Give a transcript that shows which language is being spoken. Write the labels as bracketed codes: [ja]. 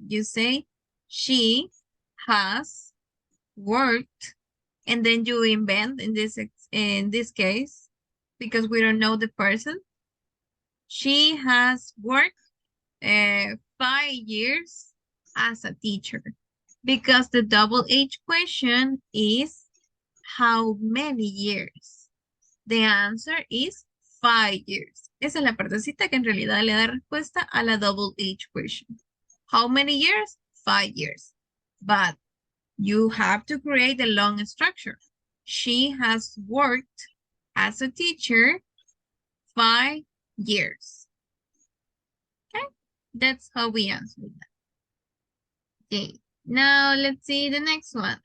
[en] You say she has worked, and then you invent in this case because we don't know the person. She has worked 5 years as a teacher because the double H question is how many years? The answer is 5 years. [es] Esa es la partecita que en realidad le da respuesta a la [en] double H question. How many years? 5 years. But you have to create a long structure. She has worked as a teacher 5 years. Okay, that's how we answer that. Okay, now let's see the next one.